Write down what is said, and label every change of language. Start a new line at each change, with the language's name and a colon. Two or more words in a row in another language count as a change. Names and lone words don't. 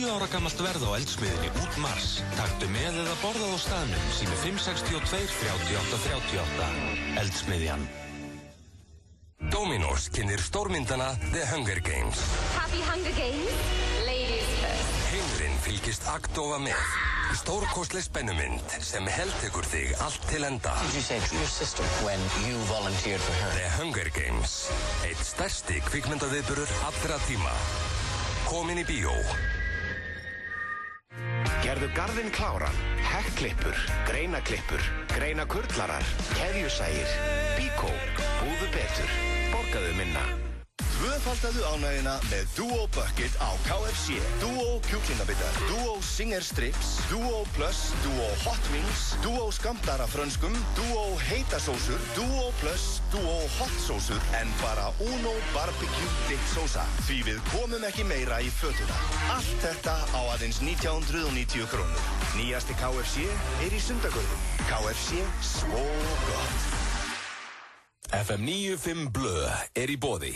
Icelandic: 10 ára gamalt verð á eldsmiðinni út mars. Taktu með eða borðað á staðnum sími 562 38 38. Eldsmiðjan. Dominos kynnir stórmyndana The Hunger Games.
English: Happy Hunger Games, ladies first.
Icelandic: Heimurinn fylgist agndofa með. Stórkostleg spennumynd sem heltekur þig allt til enda.
English: Did you say to your sister when you volunteered for her? The Hunger Games.
Icelandic: Eitt stærsti kvikmyndaviðburður allra tíma. Komin í bíó. Gerðu garðinn kláran, hekkklippur, greinaklippur, greinakurlarar, keðjusægir, bíkó, búðu betur, borgaðu minna. Tvöfaldaðu ánægina með Duo Bucket á KFC. Duo kjúklingabittar, Duo Singer Strips, Duo Plus, Duo Hot Wings, Duo skammtara frönskum, Duo heitasósur, Duo Plus, Duo Hot sósur, en bara Uno Barbecue Dip sósa. Því við komum ekki meira í fötuna. Allt þetta á aðeins 1990 krónur. Nýjasti KFC í Sundagörðum. KFC, svo gott. FM 95 Blö í boði.